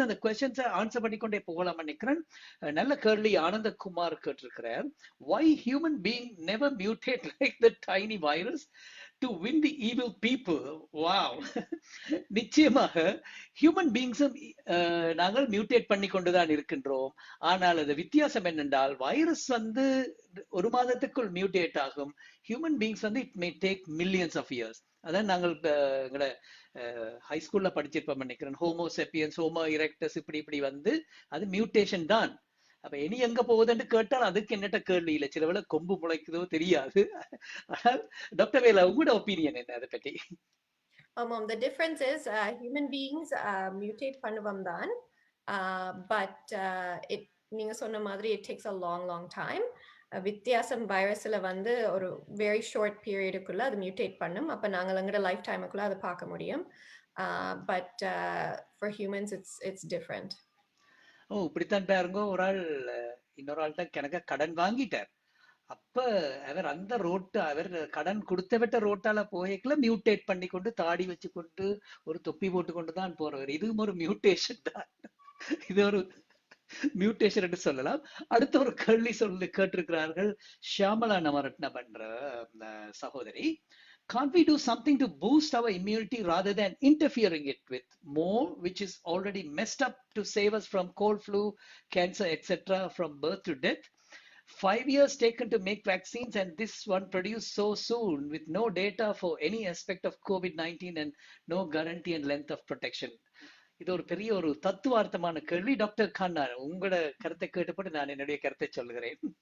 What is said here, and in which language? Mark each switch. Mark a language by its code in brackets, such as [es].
[ta] அந்த questions answer பண்ணிக்கொண்டே போகலாம் நினைக்கிறேன். நல்ல கேள்வி ஆனந்தகுமார் கேட்டிருக்கிறார். [en] why human being never mutate like the tiny virus to win the evil people? [ta] wow நிச்சயமாக ஹியூமன் பீயிங்ஸும் நாங்கள் மியூட்டேட் பண்ணி கொண்டுதான் இருக்கின்றோம். ஆனால் அது வித்தியாசம் என்னென்றால் வைரஸ் ஒரு மாதத்துக்குள் மியூட்டேட் ஆகும். [en] Human beings it may take millions of years. [ta] அதான் நாங்கள் எங்களோட ஹை ஸ்கூல்ல படிச்சிருப்போம் நினைக்கிறேன். ஹோமோசெப்பியன்ஸ், ஹோமோ இரெக்டஸ் இப்படி அது மியூட்டேஷன் தான். அப்ப இனி எங்க போகுதுன்னு கேட்டால் அதுக்கு என்னட்ட கேள்வி இல்லை. சில வேளை கொம்பு முளைக்குதோ தெரியாது. ஆனால் டாக்டர் வேலா உங்களோட ஒப்பீனியன் என்ன அதை பற்றி? [en] The difference is human beings mutate [ta] பண்ணுவோம் தான், [en] but [ta] நீங்க சொன்ன மாதிரி [en] it takes a long time. [ta] வித்தியாசம் வைரஸ்ல ஒரு [en] very short period [ta] க்குள்ள அது மியூட்டேட் பண்ணும். அப்ப நாங்கள் எங்களோட லைஃப் டைமுக்குள்ள அதை பார்க்க முடியும். [en] But for humans it's different. [ta] இப்படித்தான் பாருங்க, ஒரு ஆள் இன்னொரு ஆள்கிட்ட கணக்க கடன் வாங்கிட்டார். அப்ப அவர் அந்த அவர் கடன் கொடுத்தவிட்ட ரோட்டால போய்க்குள்ள மியூட்டேட் பண்ணி கொண்டு தாடி வச்சு கொண்டு ஒரு தொப்பி போட்டு கொண்டுதான் போறவர். இதுவும் ஒரு மியூட்டேஷன் தான். இது ஒரு மியூட்டேஷன் என்று சொல்லலாம். அடுத்த ஒரு கேள்வி கேட்டிருக்கிறார்கள் ஷியாமலா நவரத்னம் என்ற சகோதரி. [en] Can't we do something to boost our immunity rather than interfering it with more, which is already messed up, to save us from cold, flu, cancer, etc., from birth to death? 5 years taken to make vaccines, and this one produced so soon with no data for any aspect of COVID-19 and no guarantee and length of protection. [ta] இது ஒரு பெரிய ஒரு தத்துவார்த்தமான கேள்வி. Doctor கண்ணா, உங்களோட கருத்தை கேட்டுப்பட்டு நான் என்னுடைய கருத்தை சொல்லுகிறேன்.